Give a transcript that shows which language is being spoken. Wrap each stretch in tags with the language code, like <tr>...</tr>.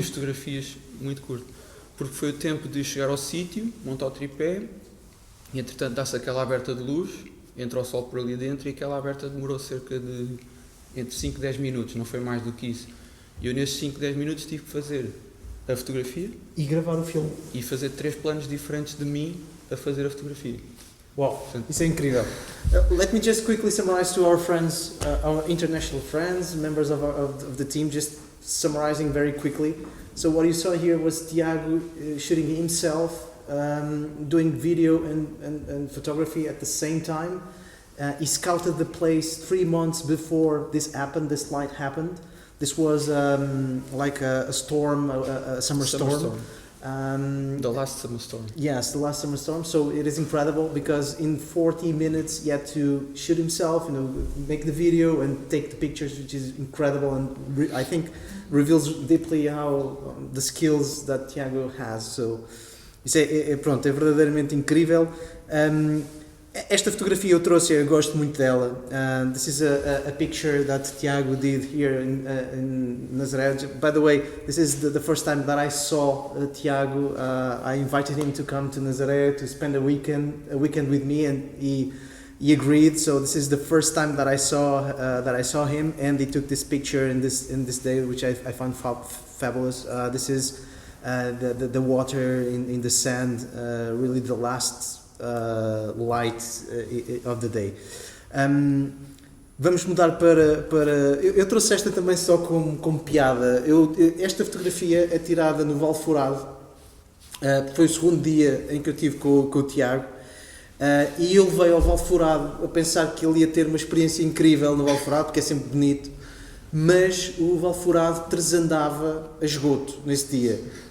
<pt>as fotografias muito curto. Porque foi o tempo de chegar ao sítio, montar o tripé, e entretanto dá-se aquela aberta de luz, entra o sol por ali dentro, e aquela aberta demorou cerca de entre 5 e 10 minutos, não foi mais do que isso. E eu nesses 5, 10 minutos tive que fazer a fotografia E gravar o filme. e fazer 3 planos diferentes de mim a fazer a fotografia. Wow, isso é incrível.</pt> <en>Let me just quickly summarize to our friends, our international friends, members of the team, just summarizing very quickly. So what you saw here was Tiago shooting himself, doing video and photography at the same time. He scouted the place 3 months before this happened, this light happened. This was like a storm, a summer storm. The last summer storm. Yes, the last summer storm. So it is incredible because in 40 minutes he had to shoot himself, make the video and take the pictures, which is incredible and I think reveals deeply how the skills that Tiago has.</en> <pt>So isso pronto, é verdadeiramente incrível. Esta fotografia eu trouxe, eu gosto muito dela.</pt> <en>This is a picture that Tiago did here in Nazaré. By the way, this is the first time that I saw Tiago. I invited him to come to Nazaré to spend a weekend with me, and he agreed. So this is the first time that I saw him, and he took this picture in this day, which I found fabulous. This is the water in the sand, really the last light of the day.</en> <pt>Vamos mudar para eu trouxe esta também só como piada. Esta fotografia é tirada no Valforado. Foi o segundo dia em que eu estive com o Tiago, e ele veio ao Valforado a pensar que ele ia ter uma experiência incrível no Valforado, porque é sempre bonito, mas o Valforado transandava a esgoto nesse dia.</pt>